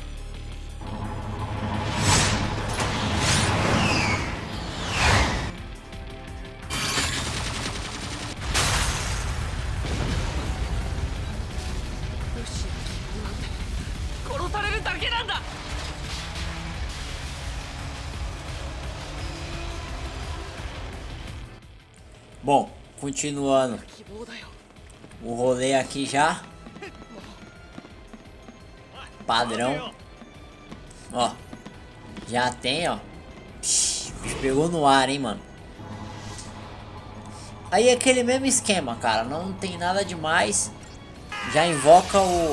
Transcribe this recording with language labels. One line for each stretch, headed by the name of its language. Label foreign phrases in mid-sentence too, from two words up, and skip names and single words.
Japanese: ルシの希望なんて殺されるだけなんだ。
Portuguese: Bom, continuando
Japanese: 希望だよ。
Portuguese: o rolê aqui já. Padrão. Ó. Já tem, ó. Psh, o bicho pegou no ar, hein, mano. Aí é aquele mesmo esquema, cara. Não tem nada demais. Já invoca o...